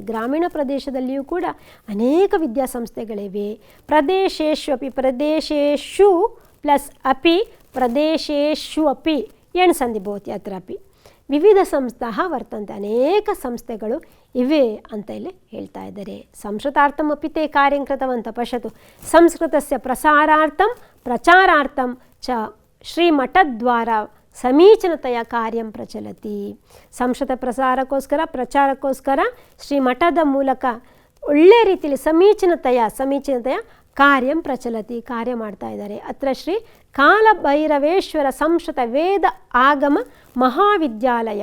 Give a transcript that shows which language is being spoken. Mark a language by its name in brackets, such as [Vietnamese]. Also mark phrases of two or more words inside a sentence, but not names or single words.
[Kannada] ಗ್ರಾಮೀಣ ಪ್ರದೇಶದಲ್ಲಿಯೂ ಕೂಡ ಅನೇಕ ವಿದ್ಯಾಸಂಸ್ಥೆಗಳಿವೆ. [Sanskrit] ಪ್ರದೇಶೇಶು ಅಪಿ ಪ್ರದೇಶೇಶು ಪ್ಲಸ್ ಅಪಿ ಪ್ರದೇಶೇಶು ಅಪಿ ಎಣ್ ಸಂಧಿ ಭವತಿ ಅತ್ರಾಪಿ ವಿವಿಧ ಸಂಸ್ಥಾಃ ವರ್ತಂತೆ. [Kannada] ಅನೇಕ ಸಂಸ್ಥೆಗಳು ಇವೆ ಅಂತ ಇಲ್ಲಿ ಹೇಳ್ತಾ ಇದ್ದಾರೆ. [Sanskrit] ಸಂಸ್ಕೃತಾರ್ಥಂ ಅಪಿ ತೇ ಕಾರ್ಯಂ ಕೃತವಂತ ಪಶ್ಯತು. ಸಂಸ್ಕೃತಸ್ಯ ಪ್ರಸಾರಾರ್ಥಂ ಪ್ರಚಾರಾರ್ಥಂ ಚ ಶ್ರೀಮಠದ್ವಾರ ಸಮೀಚೀನತೆಯ ಕಾರ್ಯಂ ಪ್ರಚಲತಿ. [Kannada] ಸಂಸ್ಕೃತ ಪ್ರಚಾರಕ್ಕೋಸ್ಕರ ಶ್ರೀಮಠದ ಮೂಲಕ ಒಳ್ಳೆಯ ರೀತಿಯಲ್ಲಿ ಸಮೀಚೀನತೆಯ [Sanskrit] ಕಾರ್ಯಂ ಪ್ರಚಲತಿ [Kannada] ಕಾರ್ಯ ಮಾಡ್ತಾ ಇದ್ದಾರೆ. ಅತ್ರ ಶ್ರೀ ಕಾಲಭೈರವೇಶ್ವರ ಸಂಸ್ಕೃತ ವೇದ ಆಗಮ ಮಹಾವಿದ್ಯಾಲಯ.